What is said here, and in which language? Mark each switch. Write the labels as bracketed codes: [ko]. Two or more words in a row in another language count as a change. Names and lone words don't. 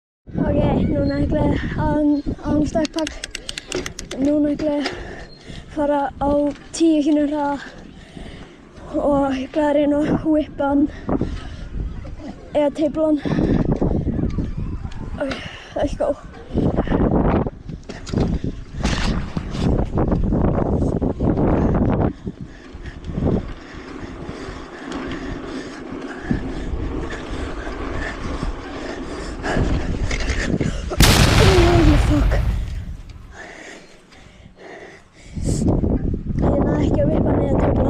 [is] Ok, núna ætla ég án stökkpall. Núna ætla ég fara á 10 km hraða og ég ætla að reyna að whippa hann eða teipla hann. [en] Ok, let's go. [is] Ekki að vippa niður töflan.